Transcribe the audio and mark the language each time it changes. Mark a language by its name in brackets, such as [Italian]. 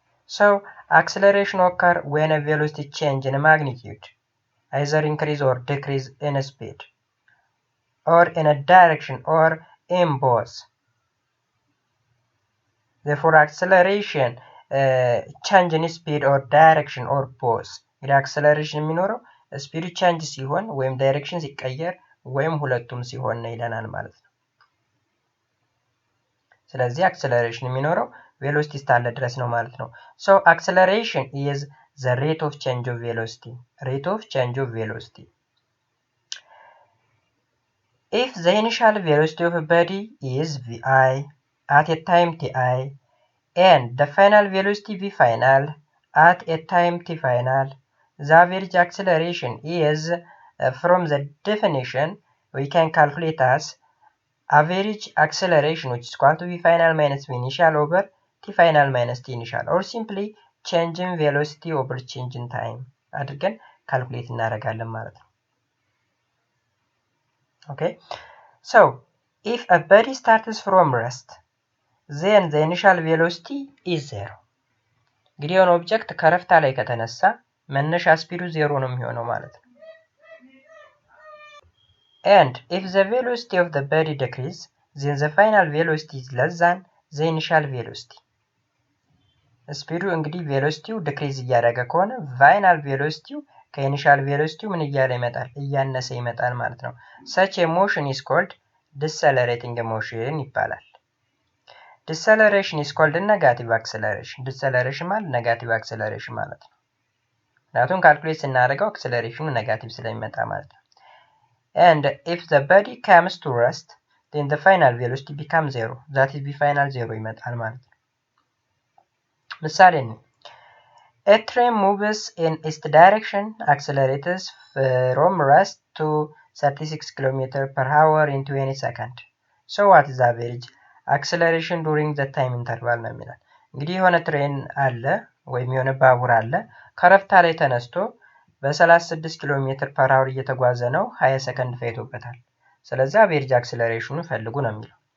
[English] So acceleration occur when a velocity change in magnitude either increase or decrease in speed, or in a direction, or in both. Therefore, acceleration change in speed or direction or both. [Amharic] The acceleration የሚኖረው speed change ሲሆን ወይም direction ሲቀየር ወይም ሁለቱም ሲሆን ነው ይለናል ማለት ነው። ስለዚህ acceleration የሚኖረው velocity እስካለ ድረስ ነው ማለት ነው። [English] So acceleration is the rate of change of velocity. Rate of change of velocity. If the initial velocity of a body is vi at a time ti and the final velocity v final at a time t final, the average acceleration is from the definition we can calculate as average acceleration which is equal to v final minus v initial over t final minus t initial, or simply change in velocity over change in time [Amharic] አድርገን ካልኩሌት እናደርጋለን ማለት ነው። [English] Okay, so if a body starts from rest, then the initial velocity is 0. [Amharic] እንግዲህ የሆነ ኦብጀክት ከረፍታ ላይ ከተነሳ መነሻ ስፒዱ 0 ነው የሚሆነው ማለት ነው። [English] And if the velocity of the body decrease, then the final velocity is less than the initial velocity. [Amharic] ስፒዱ እንግዲህ ቬሎሲቲው ዲክሪዝ እያደረገ ከሆነ ፋይናል ቬሎሲቲው ከኢኒሻል ቬሎሲቲው ምን እያለ ይመጣል? እያነሰ ይመጣል ማለት ነው። [English] such a motion is called decelerating motion [Amharic] ይባላል። [English] deceleration is called negative acceleration. [Amharic] deceleration ማለት negative acceleration ማለት ነው። ምክንያቱም ካልኩሌት ስናደርገው acceleration ኔጋቲቭ ስለሚመጣ ማለት ነው። [English] and if the body comes to rest, then the final velocity becomes 0. that is the final 0 [Amharic] ይመጣል ማለት ነው። ምሳሌ ነው። [English] A train moves in east direction, accelerates from rest to 36 km per hour in 20 seconds. So what is the average acceleration during the time interval [Amharic] ነው የሚላል። እንግዲህ የሆነ ትሬን አለ ወይም የሆነ ባቡር አለ ከረፍታ ላይ ተነስቶ በ36 ኪሎ ሜትር ፐር አወር እየተጓዘ ነው 20 ሰከንድ ፈይቶበታል። ስለዚህ አቬሬጅ አክሰለሬሽኑ ፈልጉ ነው የሚለው።